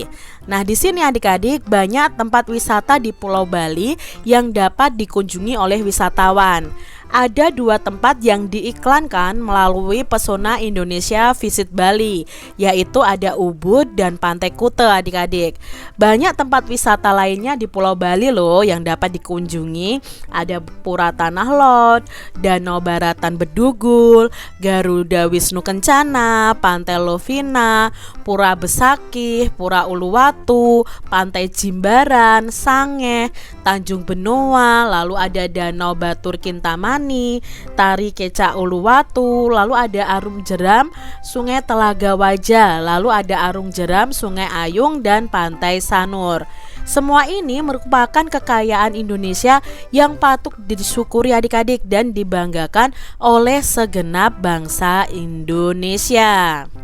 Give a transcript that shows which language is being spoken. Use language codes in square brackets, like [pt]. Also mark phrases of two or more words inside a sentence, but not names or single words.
[id] Nah, di sini adik-adik banyak tempat wisata di Pulau Bali yang dapat dikunjungi oleh wisatawan. Ada 2 tempat yang diiklankan melalui pesona Indonesia Visit Bali, yaitu ada Ubud dan Pantai Kute adik-adik. Banyak tempat wisata lainnya di Pulau Bali loh yang dapat dikunjungi. Ada Pura Tanah Lot, Danau Baratan Bedugul, Garuda Wisnu Kencana, Pantai Lovina, Pura Besakih, Pura Uluwatu, Pantai Jimbaran, Sangeh, Tanjung Benoa, lalu ada Danau Batur Kintamani, Tari Kecak Uluwatu, lalu ada Arum Jeram, Sungai Telaga Wajah, lalu ada Arum Jeram, Sungai Ayung, dan Pantai Sanur. Semua ini merupakan kekayaan Indonesia yang patut disyukuri adik-adik dan dibanggakan oleh segenap bangsa Indonesia.